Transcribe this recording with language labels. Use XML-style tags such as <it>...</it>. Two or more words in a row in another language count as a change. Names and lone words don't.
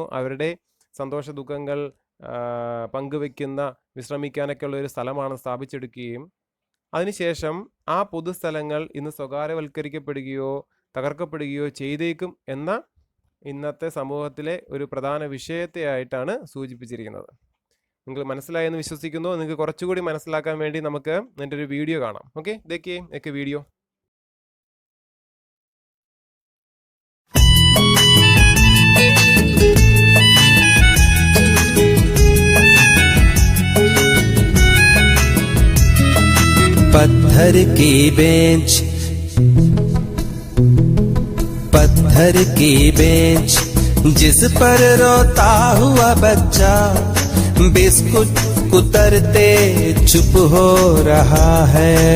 <ml>അവരുടെ സന്തോഷ ദുഃഖങ്ങൾ പങ്കുവെക്കുന്ന, വിശ്രമിക്കാനൊക്കെയുള്ള ഒരു സ്ഥലമാണ് സ്ഥാപിച്ചെടുക്കുകയും അതിനുശേഷം ആ പൊതുസ്ഥലങ്ങൾ ഇന്ന് സ്വകാര്യവൽക്കരിക്കപ്പെടുകയോ തകർക്കപ്പെടുകയോ ചെയ്തേക്കും എന്ന ഇന്നത്തെ സമൂഹത്തിലെ ഒരു പ്രധാന വിഷയത്തെ ആയിട്ടാണ് സൂചിപ്പിച്ചിരിക്കുന്നത്. നിങ്ങൾ മനസ്സിലായെന്ന് വിശ്വസിക്കുന്നു. നിങ്ങൾക്ക് കുറച്ചുകൂടി മനസ്സിലാക്കാൻ വേണ്ടി നമുക്ക് എൻ്റെ ഒരു വീഡിയോ കാണാം. ഓക്കെ,</ml> <hi>देखिए एक വീഡിയോ. पत्थर की बेंच, पत्थर की बेंच जिस पर रोता हुआ बच्चा बिस्कुट कुतरते चुप हो रहा है.</hi>